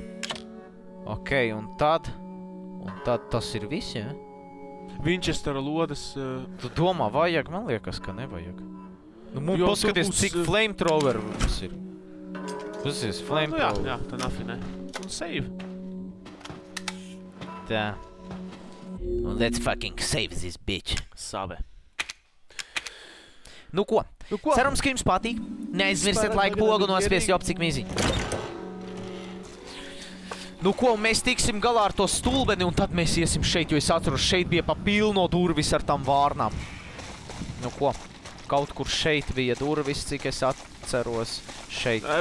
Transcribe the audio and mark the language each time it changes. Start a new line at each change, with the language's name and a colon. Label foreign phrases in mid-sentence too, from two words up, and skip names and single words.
Latvian: Ok, un tad tas ir viss, jā? Winchestera lodes... Tu domā, vajag? Man liekas, ka nevajag. Nu, mums paskaties, cik flamethrower mums ir. Tas ir flamethrower. Jā, tā nafinē. Un save. Tā.
English: Let's fucking save this bitch.
Latvian: Save. Nu ko? Cerams, ka jums patīk. Neaizmirstiet laiku pogu nospiest jop cik miziņu. Nu ko, mēs tiksim galā ar to stulbeni un tad mēs iesim šeit, jo es atceros, šeit bija pa pilno durvis ar tam vārnām. Nu ko, kaut kur šeit bija durvis, cik es atceros šeit.